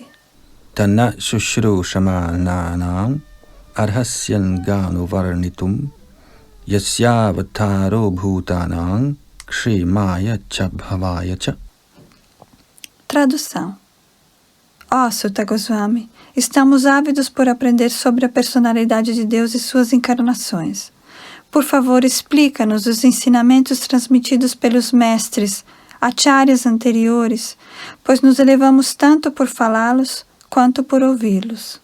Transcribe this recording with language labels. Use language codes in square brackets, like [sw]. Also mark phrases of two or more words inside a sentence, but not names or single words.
[sa] तन्न शुश्रु शमाणानाम् अर्हस्यन् गनु वर्णितुम् यस्यावतारो भूतानां क्षेमाय च भवाय च. [pt] Tradução. Ó Sutta Goswami, estamos ávidos por aprender sobre a personalidade de Deus e suas encarnações. Por favor, explica-nos os ensinamentos transmitidos pelos mestres, acharyas anteriores, pois nos elevamos tanto por falá-los quanto por ouvi-los.